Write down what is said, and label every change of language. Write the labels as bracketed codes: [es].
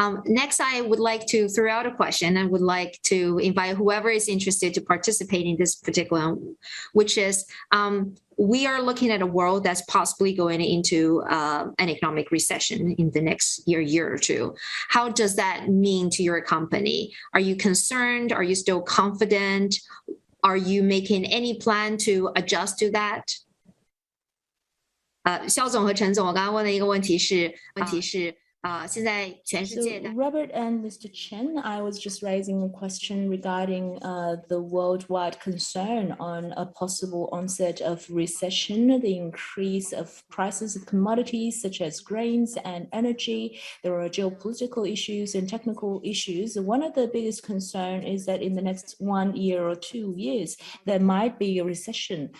[en] Next, I would like to throw out a question and would like to invite whoever is interested to participate in this particular, which is, we are looking at a world that's possibly going into an economic recession in the next year or two. How does that mean to your company? Are you concerned? Are you still confident? Are you making any plan to adjust to that? [zh] 肖总和陈总，我刚刚问的一个问题是，现在全世界的 [en] Robert and Mr. Chen, I was just raising a question regarding the worldwide concern on a possible onset of recession, the increase of prices of commodities such as grains and energy. There are geopolitical issues and technical issues. One of the biggest concern is that in the next 1 year or 2 years, there might be a recession.